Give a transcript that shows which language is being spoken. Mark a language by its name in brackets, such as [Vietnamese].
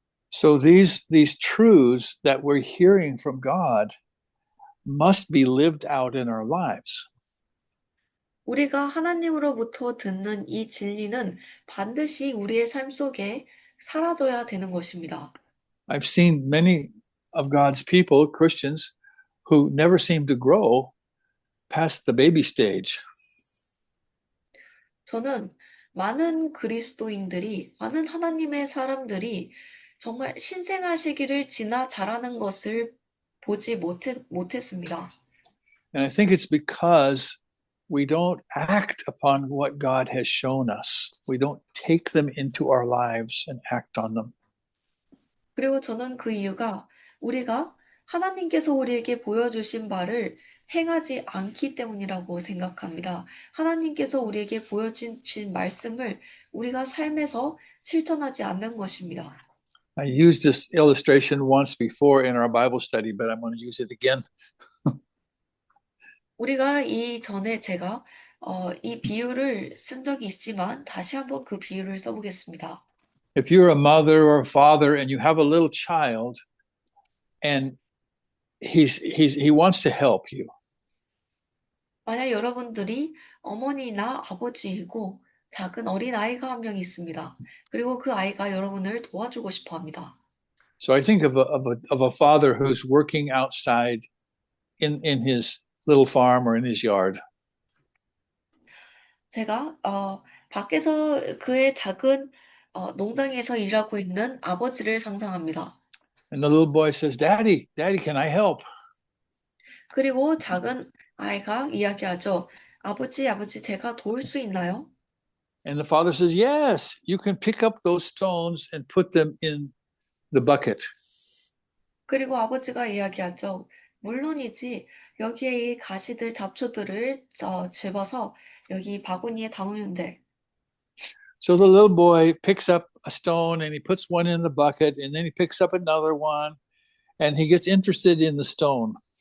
[English] So these truths that we're hearing from God must be lived out in our lives. [Korean] 우리가 하나님으로부터 듣는 이 진리는 반드시 우리의 삶 속에 사라져야 되는 것입니다. [English] I've seen many of God's people, Christians, who never seem to grow past the baby stage. [Korean] 저는 많은 그리스도인들이, 많은 하나님의 사람들이 정말 신생아 시기를 지나 자라는 것을 보지 못했습니다. [English] And I think it's because we don't act upon what God has shown us. We don't take them into our lives and act on them. [Korean] 그리고 저는 그 이유가 우리가 하나님께서 우리에게 보여주신 바를 행하지 않기 때문이라고 생각합니다. 하나님께서 우리에게 보여주신 말씀을 우리가 삶에서 실천하지 않는 것입니다. [English] I used this illustration once before in our Bible study, but I'm going to use it again. [Korean] 우리가 이전에 제가 이 비유를 쓴 적이 있지만 다시 한번 그 비유를 써보겠습니다. [English] If you're a mother or a father and you have a little child and he wants to help you. [Korean] 만약 여러분들이 어머니나 아버지이고 작은 어린 아이가 한 명 있습니다. 그리고 그 아이가 여러분을 도와주고 싶어 합니다. [English] So I think of a father who's working outside in his little farm or in his yard. [Korean] 제가 밖에서 그의 작은 농장에서 일하고 있는 아버지를 상상합니다. [English] And the little boy says, Daddy, can I help? [Korean] 그리고 작은 아이가 이야기하죠. 아버지, 제가 도울 수 있나요? [English] And the father says, yes, you can pick up those stones and put them in the bucket. [Korean] 그리고 아버지가 이야기하죠. 물론이지. 여기에 이 가시들, 잡초들을 집어서 여기 바구니에 담으면 돼. [English] So the little boy picks up a stone and he puts one in the bucket and then he picks up another one and he gets interested in the stone.